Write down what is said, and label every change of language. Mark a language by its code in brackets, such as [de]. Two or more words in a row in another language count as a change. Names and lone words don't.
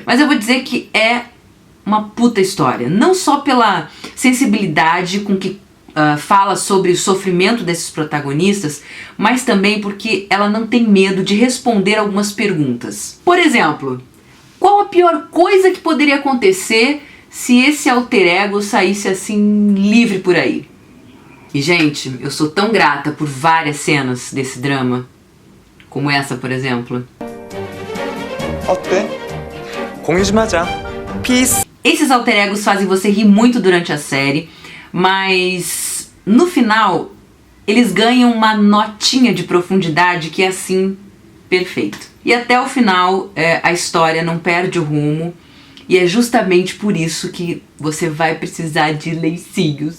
[pt] Mas eu vou dizer que é uma puta história. Não só pela sensibilidade com que fala sobre o sofrimento desses protagonistas, mas também porque ela não tem medo de responder algumas perguntas. Por exemplo, qual a pior coisa que poderia acontecer se esse alter ego saísse assim livre por aí? E, gente, eu sou tão grata por várias cenas desse drama, como essa, por exemplo. [ko] 어때? 공유 좀 하자. [pt] Peace. Esses alter egos fazem você rir muito durante a série, mas no final eles ganham uma notinha de profundidade que é assim, perfeito. E até o final a história não perde o rumo, e é justamente por isso que você vai precisar de lencinhos.